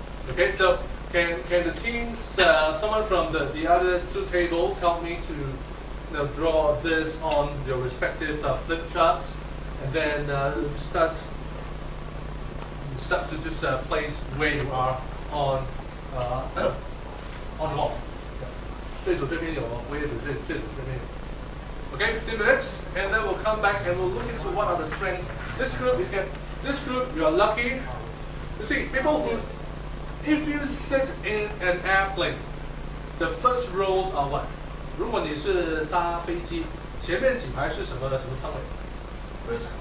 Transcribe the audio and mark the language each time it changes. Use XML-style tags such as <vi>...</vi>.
<en>Okay, so can the teams, someone from the other two tables help me to draw this on your respective flip charts, and then start to just place where you are on the wall.</en> <zh>最左这边有，我也指最左这边有。</zh> <en>Okay, 15 minutes, and then we'll come back and we'll look into what are the strengths. This group you are lucky. You see, people who, if you sit in an airplane, the first rows are what?</en> <zh>如果你是搭飞机，前面几排是什么舱位？</zh>